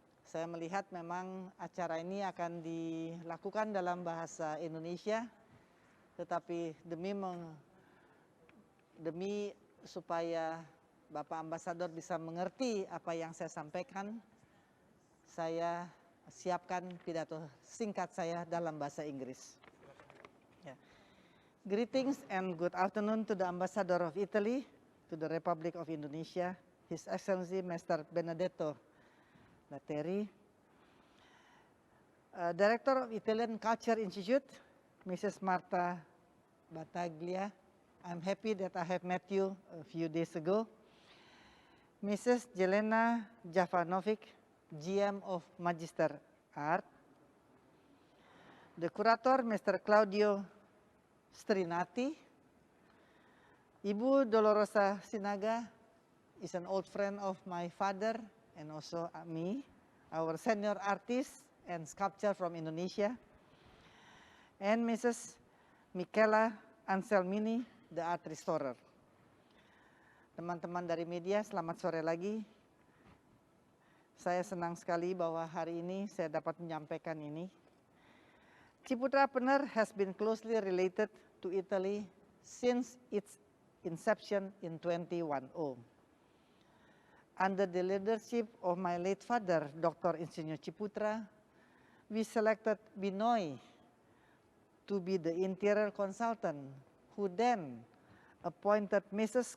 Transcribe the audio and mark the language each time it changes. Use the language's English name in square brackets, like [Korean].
[Indonesian] Saya melihat memang acara ini akan dilakukan dalam bahasa Indonesia, tetapi demi supaya Bapak Ambasador bisa mengerti apa yang saya sampaikan, saya siapkan pidato singkat saya dalam bahasa Inggris. Yeah. [English] Greetings and good afternoon to the Ambassador of Italy, to the Republic of Indonesia, His Excellency Master Benedetto Latteri, Director of Italian Culture Institute, Mrs. Marta Battaglia. I'm happy that I have met you a few days ago. Mrs. Jelena Jovanovic, GM of Magister Art, the curator, Mr. Claudio Strinati, Ibu Dolorosa Sinaga is an old friend of my father and also me, our senior artist and sculptor from Indonesia, and Mrs. Michaela Anselmini, the art restorer. [Indonesian] Teman-teman dari media, selamat sore lagi. Saya senang sekali bahwa hari ini saya dapat menyampaikan ini. [English] Ciputra Artpreneur has been closely related to Italy since its inception in 2010. Under the leadership of my late father, Dr. Insinyur Ciputra, we selected Binoy to be the interior consultant, who then appointed Mrs.